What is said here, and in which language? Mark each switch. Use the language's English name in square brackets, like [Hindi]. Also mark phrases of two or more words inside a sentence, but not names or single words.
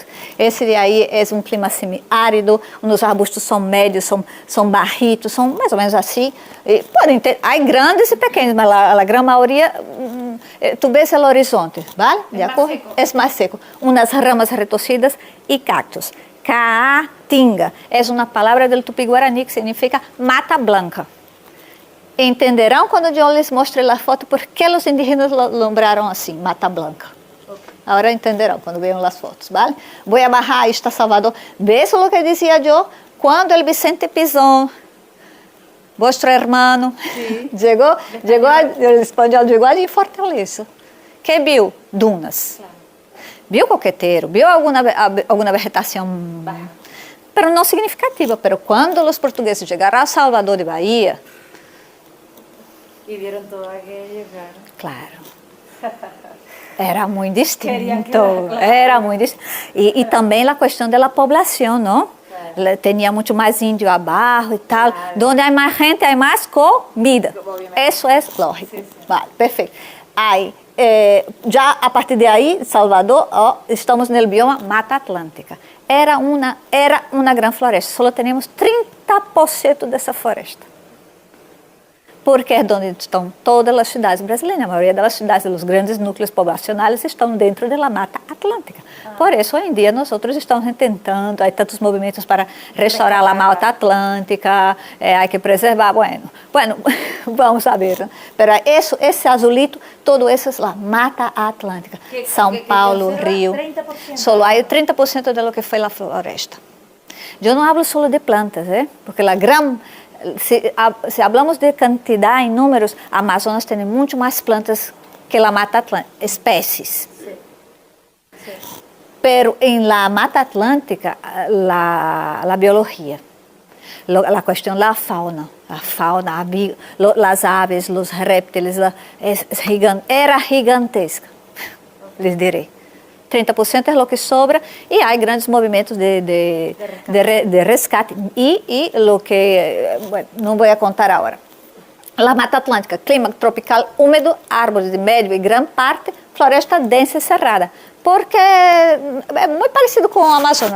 [Spanish] Ese de ahí es un clima semiárido, los arbustos son medios, son bajitos, son más o menos así. Hay grandes y pequeños, pero la gran mayoría, tú ves el horizonte, ¿vale? ¿De acuerdo? Es más seco. Unas ramas retorcidas y cactus. Caatinga es una palabra del tupí-guaraní que significa mata blanca. [Portuguese] Entenderão quando eu les mostre a foto por que os indígenas nombraram assim, Mata Blanca. Okay. Agora entenderão quando vejam as fotos, ¿vale? Vou a bajar esta Salvador. ¿Ves o que dizia eu? Quando o Vicente Pizón, [Spanish] vuestro hermano, sí. [Portuguese] chegou o espanhol chegou ali em Fortaleza. Que viu? Dunas. Claro. Viu coqueteiro, viu alguma vegetação, pero não significativa. Pero quando os portugueses chegaram a Salvador de Bahia, [Spanish] y vieron todo aquello, claro. Era muy distinto, era muy distinto. Y también la cuestión de la población, ¿no? Claro. Tenía mucho más indio abajo y tal. Claro. Donde hay más gente, hay más comida. Eso es lógico. Sí, sí. Vale, perfecto. Aí, ya a partir de ahí, Salvador, estamos en el bioma Mata Atlântica. Era una gran floresta. Solo tenemos 30% de esa floresta. [Portuguese] Porque é onde estão todas as cidades brasileiras. A maioria das cidades, dos grandes núcleos poblacionais estão dentro da Mata Atlântica. Por isso, hoje em dia, nós estamos tentando, há tantos movimentos para restaurar a Mata Atlântica, há que preservar. Bueno, vamos ver. Né? Mas esse azulito, todo isso é a Mata Atlântica. São Paulo, Rio. 30%. Só há 30% [Spanish] de lo que [Portuguese] foi a floresta. Eu não falo só de plantas, porque a gran... [Spanish] Se hablamos de cantidad en números, Amazonas tiene mucho más plantas que la Mata Atlántica, especies. Sí. Sí. Pero en la Mata Atlántica, la biología, la cuestión, la fauna, las aves, los reptiles, era gigantesca, les diré. [Portuguese] 30% é o que sobra e há grandes movimentos de rescate. E o que, não vou contar agora. A Mata Atlântica, clima tropical úmido, árvores de médio e grande parte, floresta densa e cerrada. Porque é muito parecido com o Amazonas.